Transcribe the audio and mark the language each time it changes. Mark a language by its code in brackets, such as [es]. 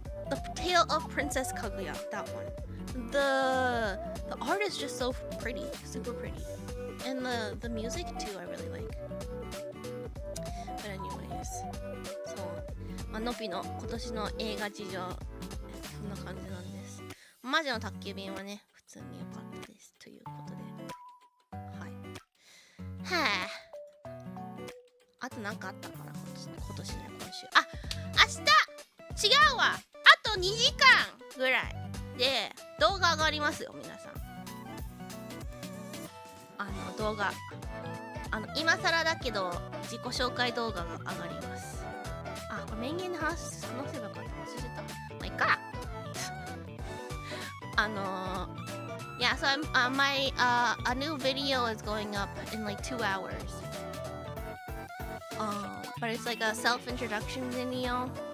[en] The Tale of Princess Kaguya, that one. The art is just so pretty, super pretty, and the music too I really like. But anyways, [ja] そう、のぴの今年の映画事情、そんな感じなんです。魔女の宅急便はね、普通に良かったですということで、はい。はあ。あとなんかあったかな、今年ね、今週。あ、明日違うわ。あと2時間ぐらいで動画上がりますよ、皆さん。動画。今更だけど自己紹介動画が上がります。あ、これメインゲームで話せばよかった。忘れてた。まあいいか。 [en] Yeah, so a new video is going up in like 2 hours. But it's like a self-introduction video.